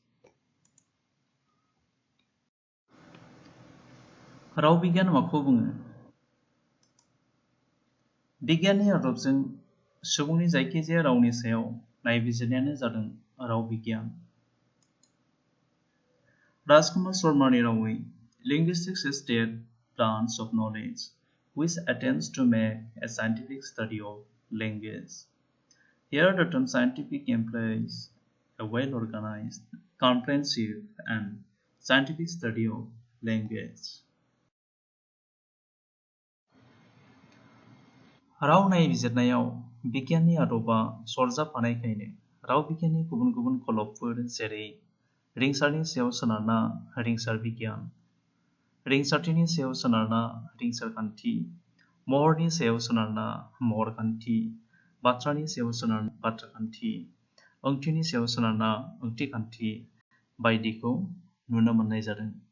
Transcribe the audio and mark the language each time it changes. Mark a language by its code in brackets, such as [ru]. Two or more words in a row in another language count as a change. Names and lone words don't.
[brx] राव बिगियान माखौ बुङो? बिगियाननि आदबजों सुबुंनि जायखिजाया रावनि सायाव नायबिजिरनायानो जादों राव बिगियान। राजकुमार शर्मानि रावै [en] Linguistics is that branch of knowledge which attempts to make a scientific study of language. Here the term scientific implies a well-organized, comprehensive and scientific study of language. [brx] राव नायबिजिरनायाव बिगियाननि आदबा सरजाबफानायखायनो राव बिगियाननि गुबुन गुबुन खलबफोर जेरै रिंसारनि सायाव सोनारना रिंसार बिगियान, रिंसारथिनि सायाव सोनारना रिंसारखान्थि, महरनि सायाव सोनारना महरखान्थि, बाथ्रानि सायाव सोनारना बाथ्राखान्थि, ओंथिनि सायाव सोनारना ओंथिखान्थि बायदिखौ नुनो मोननाय जादों।